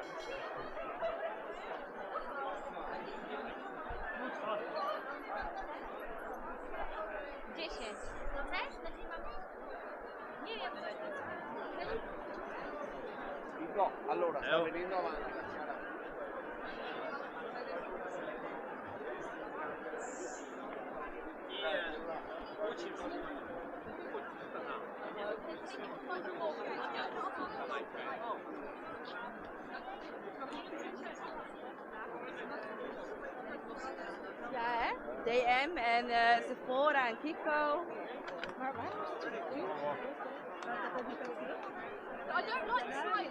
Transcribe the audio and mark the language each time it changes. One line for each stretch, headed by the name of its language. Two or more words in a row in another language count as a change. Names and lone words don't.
Polish: 10. Chcesz? Nie wiem. No,
Italian: allora sta venendo avanti la Sara.
Dutch: Ja, hè? DM en Sephora en Kiko. Maar waar is het?
English: I don't like the side.